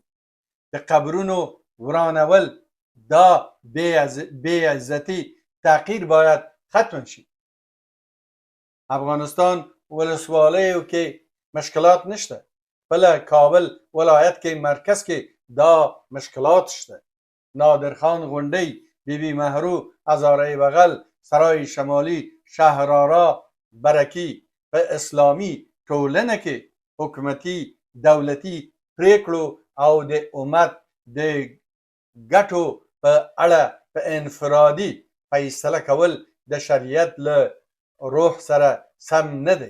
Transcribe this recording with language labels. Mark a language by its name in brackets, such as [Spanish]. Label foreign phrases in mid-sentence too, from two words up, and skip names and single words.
[Pashto] د قبرونو ورانول، دا بې عزتي، تحقیر باید ختم شي. افغانستان ولسوالیو کې مشکلات نشته. بله کابل ولایت کې مرکز کې دا مشکلات شته. نادر خان غونډۍ، بی بی مهرو، هزاره بغل، سرای شمالی، شهرارا، برکی په اسلامي ټولنه کې حکومتي دولتي پریکړو او د امت د ګټو په اړه په انفرادي فیصله کول د شریعت له روح سره سم نه دی.